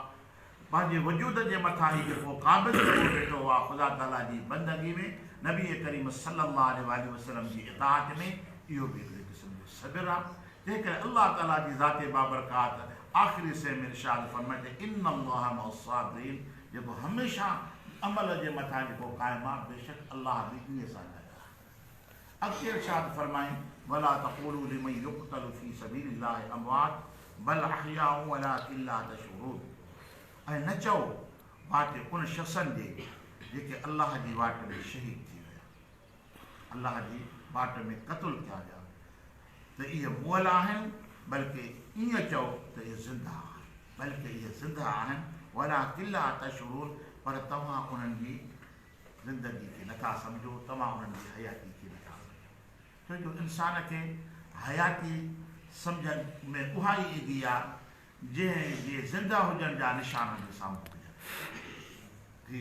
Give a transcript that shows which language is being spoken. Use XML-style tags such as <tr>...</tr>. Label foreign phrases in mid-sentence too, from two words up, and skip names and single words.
<sd>पंहिंजे वजूद जे मथां ई जेको क़ाबिल करे वेठो आहे ख़ुदा ताला जी बंदगी में, नबी करीम</sd> <ar>صلى الله عليه وسلم</ar> <sd>जी इताअत में, इहो बि हिकिड़े क़िस्म जो सब्र आहे। तंहिं करे अल्लाह ताला जी ज़ाते बाबरकात आख़िरी से में इरशाद फरमाए</sd> <ar>إن الله مع الصابرين,</ar> <sd>जेको हमेशह अमल जे मथां जेको क़ाइम आहे, बेशक अल्लाह बि इन सां गॾु आहे। अॻिते इरशाद फरमाए</sd> <ar>ولا تقولوا لمن يقتل في سبيل الله أموات بل أحياء ولكن لا تشعرون.</ar> <sd>ऐं न चओ वाटे उन शख़्सनि जे जेके अल्लाह जी वाट में शहीद थी विया, अल्लाह जी वाट में क़त्ल थिया विया, त इहे मुअल आहिनि, बल्कि ईअं चओ त इहे ज़िंदा आहिनि, बल्कि इहे ज़िंदा आहिनि।</sd> <ar>ولكن لا تشعرون,</ar> <sd>पर तव्हां उन्हनि जी ज़िंदगी खे नथा सम्झो, तव्हां उन्हनि जी हयाती खे नथा सम्झो। छो जो इंसान खे हयाती सम्झ में उहा ई ईंदी आहे जंहिं जे ज़िंदा हुजण जा निशान जे साम्हूं हुजनि।</sd>